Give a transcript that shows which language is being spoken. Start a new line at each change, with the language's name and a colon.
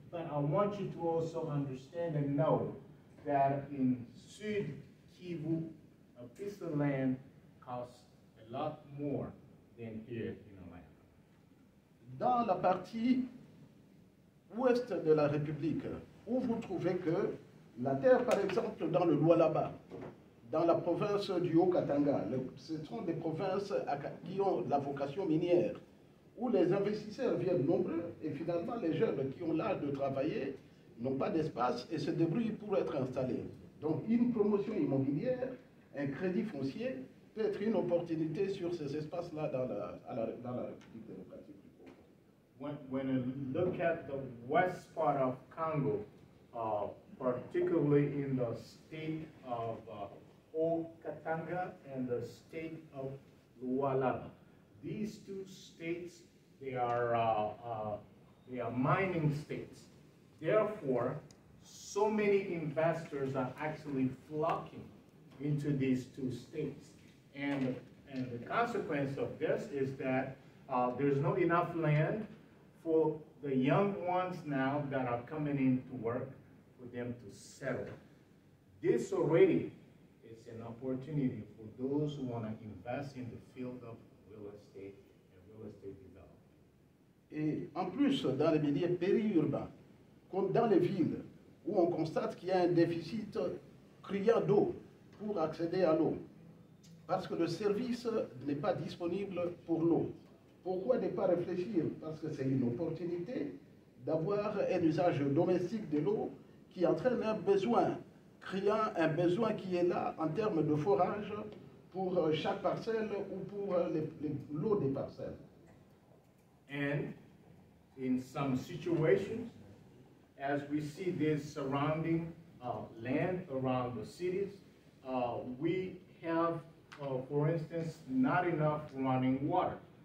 English: But I want you to also understand and know that in Sud Kivu, a piece of land costs a lot more than here in Atlanta.
French: Dans la partie ouest de la République, où vous trouvez que la terre, par exemple, dans le Lualaba, dans la province du Haut-Katanga, ce sont des provinces qui ont la vocation minière, où les investisseurs viennent nombreux et finalement les jeunes qui ont l'âge de travailler n'ont pas d'espace et se débrouillent pour être installés. Donc une promotion immobilière, un crédit foncier peut être une opportunité sur ces espaces-là dans la République démocratique du Congo.
English: When you look at the west part of Congo, particularly in the state of Haut-Katanga and the state of Lualaba, these two states, they are mining states. Therefore, so many investors are actually flocking into these two states. And the consequence of this is that there's not enough land for the young ones now that are coming in to work for them to settle. This already is an opportunity for those who want to invest in the field of real estate and real estate development.
French: Et en plus, dans les milieux périurbains, comme dans les villes, où on constate qu'il y a un déficit criant d'eau pour accéder à l'eau, parce que le service n'est pas disponible pour l'eau. Pourquoi ne pas réfléchir? Parce que c'est une opportunité d'avoir un usage domestique de l'eau qui entraîne un besoin, créant un besoin qui est là en termes de forage pour chaque parcelle ou pour l'eau des parcelles.
English: And in some situations, as we see this surrounding land around the cities, we have, for instance, not enough running water.